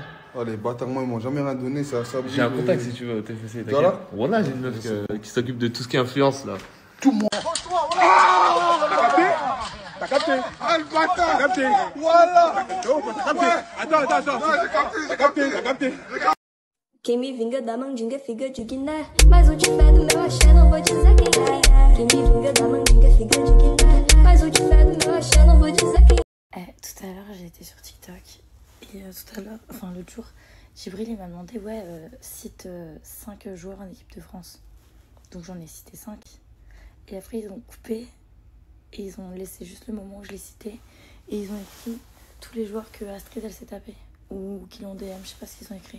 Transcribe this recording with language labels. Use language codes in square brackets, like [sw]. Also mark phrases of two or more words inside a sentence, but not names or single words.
[fr] Oh, les bâtards, moi, ils m'ont jamais rien donné. Ça, j'ai un contact si tu veux au TFC. Voilà. Voilà, j'ai une meuf qui s'occupe de tout ce qui est influence là. Tu mens. T'as capté? Ah, le bâtard! T'as capté? Voilà! T'as capté? Attends. J'ai capté. [pt] Quem me vinga da mandinga fica de Guiné. Mas o de fé do meu axé não vou dizer quem é. Quem me vinga da mandinga fica de Guiné. Mas o de fé do meu axé não vou dizer quem é. [fr] Tout à l'heure, j'ai été sur TikTok et tout à l'heure, enfin l'autre jour, Djibril m'a demandé cite 5 joueurs en équipe de France. Donc j'en ai cité 5. Et après ils ont coupé et ils ont laissé juste le moment où je les citais et ils ont écrit tous les joueurs que Astrid elle s'est tapé ou qui l'ont DM, je sais pas ce qu'ils ont écrit.